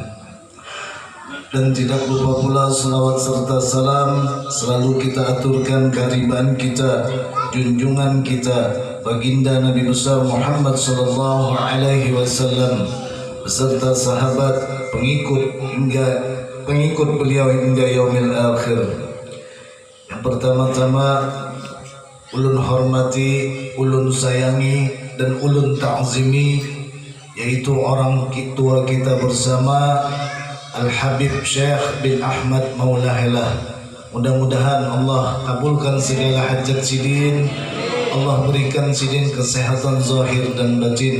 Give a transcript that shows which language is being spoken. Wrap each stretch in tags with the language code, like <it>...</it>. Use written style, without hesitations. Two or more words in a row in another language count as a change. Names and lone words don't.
<id>Dan tidak lupa pula salawat serta salam selalu kita aturkan kehadiran kita, junjungan kita, baginda Nabi besar Muhammad</id> <ar>صلى الله عليه وسلم</ar> <id>beserta sahabat, pengikut beliau hingga</id> <ar>يوم الآخر.</ar> <id>Yang pertama-tama ulun hormati, ulun sayangi dan ulun ta'zimi, yaitu orang tua kita bersama Al-Habib Syekh bin Ahmad Maulahilah. Mudah-mudahan Allah kabulkan segala hajat sidin, Allah berikan sidin kesehatan zahir dan batin.</id>